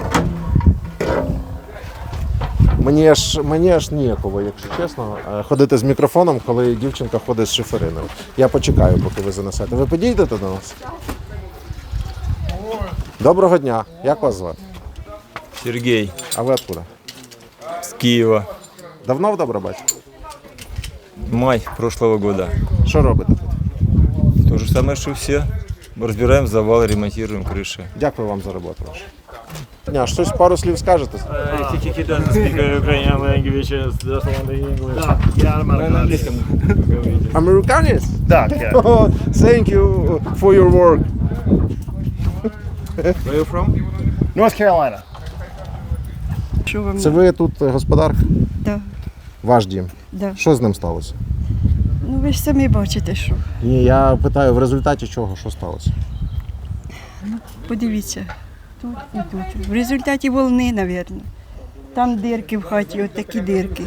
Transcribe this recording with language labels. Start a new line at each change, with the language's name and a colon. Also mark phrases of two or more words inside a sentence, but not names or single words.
Ukrainian: Мені аж ніяково, якщо чесно, ходити з мікрофоном, коли дівчинка ходить з шифериною. Я почекаю, поки ви занесете. Ви підійдете до нас? Доброго дня. Як вас звати?
Russian: Сергей. А ви откуда? С Киева.
Ukrainian: Давно в Добробаті?
Russian: Май прошлого года.
Ukrainian: Що робите тут?
Russian: То же самое, что все. Разбираем завалы, ремонтируем крыши.
Ukrainian: Дякую вам за роботу вашу. Щось пару слів скажете? Американець? Так,
English: Thank you for your work. Where are you from? North Carolina.
Ukrainian: Що вам? Це ви тут господарка?
Russian: Да.
Ukrainian: Ваш дім?
Russian: Да.
Ukrainian: Що з ним сталося? Ви ж самі бачите, що. Ні, я питаю, в результаті чого, що сталося? Подивіться, тут і тут. В результаті волни, мабуть. Там дирки в хаті, от такі дирки.